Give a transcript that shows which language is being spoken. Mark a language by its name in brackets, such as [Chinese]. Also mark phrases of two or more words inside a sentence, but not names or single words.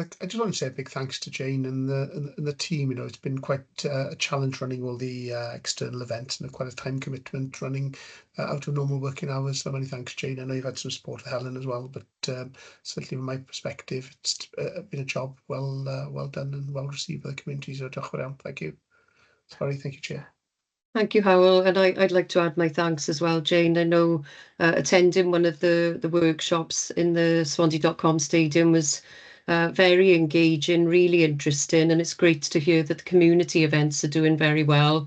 [English] But I just want to say a big thanks to Jane and the team. You know, it's been quite a challenge running all the external events and quite a time commitment running out of normal working hours. So many thanks, Jane. I know you've had some support of Helen as well, but certainly from my perspective, it's been a job well done and well received by the community. [Welsh] So diolch yn fawr iawn. [English] Thank you. Sorry, thank you, Chair. Thank you, Howell, and I'd like to add my thanks as well, Jane. I know attending one of the workshops in the Swansea.com stadium was very engaging, really interesting, and it's great to hear that the community events are doing very well.